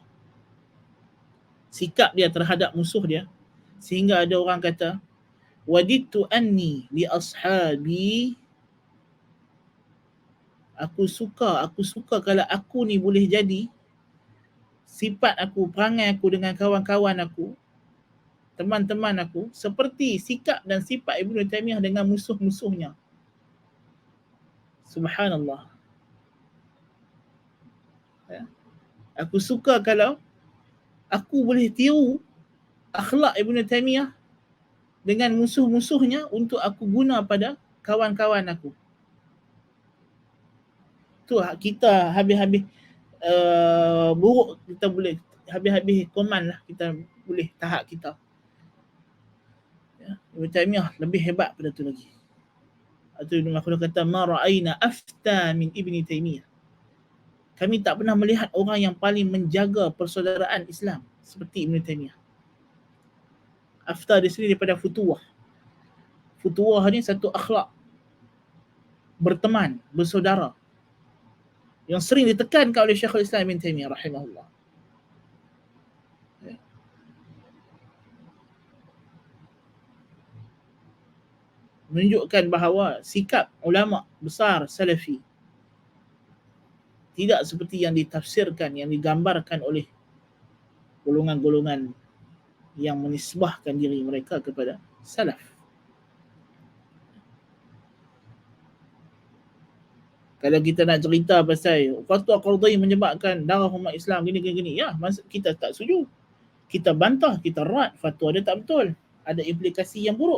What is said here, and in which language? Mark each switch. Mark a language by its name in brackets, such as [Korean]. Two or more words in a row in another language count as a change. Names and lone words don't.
[Malay] Sikap dia terhadap musuh dia, sehingga ada orang kata, [Arabic] وددت أني لأصحابي, [Malay] aku suka kalau aku ni boleh jadi sifat aku, perangai aku dengan kawan-kawan aku, teman-teman aku, seperti sikap dan sifat Ibnu Taimiyah dengan musuh-musuhnya. Subhanallah. Ya. Aku suka kalau aku boleh tiru akhlak Ibnu Taimiyah dengan musuh-musuhnya untuk aku guna pada kawan-kawan aku. Tu kita habis-habis buruk, kita boleh habis-habis koman lah, kita boleh tahap kita. Ya. Ibnu Taimiyah lebih hebat pada tu lagi. Atau Ibnu Makhluf kata, [Arabic] ما رأينا أفتى من ابن تيمية. [Malay] Kami tak pernah melihat orang yang paling menjaga persaudaraan Islam seperti Ibn Taimiyah. Afta di sini daripada futuwah. Futuwah ni satu akhlak berteman, bersaudara, yang sering ditekankan oleh Syekhul Islam Ibn Taimiyah rahimahullah. Ya. Menunjukkan bahawa sikap ulama besar Salafi tidak seperti yang ditafsirkan, yang digambarkan oleh golongan-golongan yang menisbahkan diri mereka kepada Salaf. Kalau kita nak cerita pasal fatwa Qaradawi menyebabkan darah umat Islam gini, ya, kita tak setuju. Kita bantah, kita rad fatwa dia tak betul. Ada implikasi yang buruk.